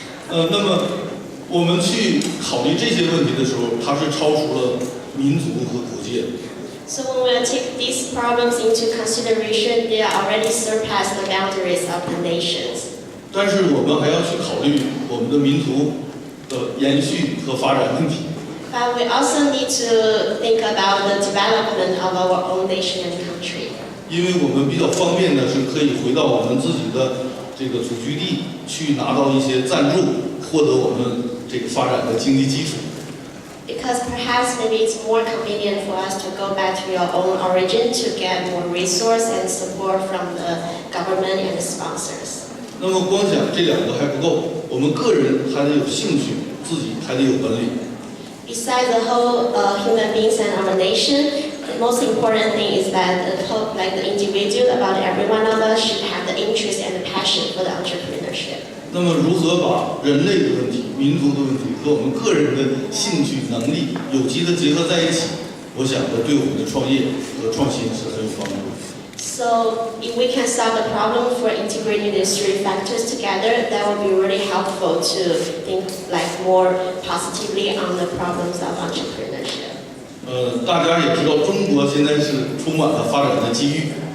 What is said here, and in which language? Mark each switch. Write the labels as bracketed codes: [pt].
[zh] 那么我们去考虑这些问题的时候，它是超出了民族和国界的。 [en] So when we take these problems into consideration, they already surpass the boundaries of the nations. [zh] 但是我们还要去考虑我们的民族的延续和发展问题。 [en] But we also need to think about the development of our own nation and country. [zh] 因为我们比较方便的是可以回到我们自己的这个祖居地去拿到一些赞助，获得我们这个发展的经济基础。 [en] Because perhaps maybe it's more convenient for us to go back to your own origin to get more resource and support from the government and the sponsors. [zh] 那么光讲这2个还不够，我们个人还得有兴趣，自己还得有本领。 [en] Besides the whole human beings and our nation, the most important thing is that the individual, about every one of us, should have the interest and the passion for the entrepreneurship. [zh] 那么如何把人类的问题、民族的问题和我们个人的兴趣、能力有机的结合在一起？我想这对我们的创业和创新是很有帮助的。 [en] So if we can solve the problem for integrating these 3 factors together, that would be really helpful to think more positively on the problems of entrepreneurship. [zh] 大家也知道，中国现在是充满了发展的机遇。